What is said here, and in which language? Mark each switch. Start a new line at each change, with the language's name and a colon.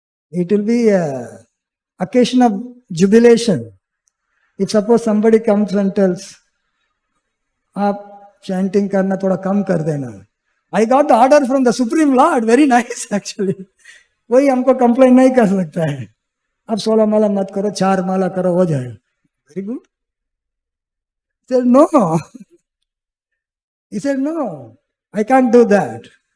English: It will be an occasion of jubilation. If suppose somebody comes and tells,
Hindi: "Aap chanting karna thoda kam kar dena."
English: I got the order from the Supreme Lord. Very nice actually.
Hindi: वही हमको complain नहीं कर सकता है. अब 16 माला मत करो, 4 माला करो, हो जाएगा.
English: Very good. He said, no. He said, no, I can't do that.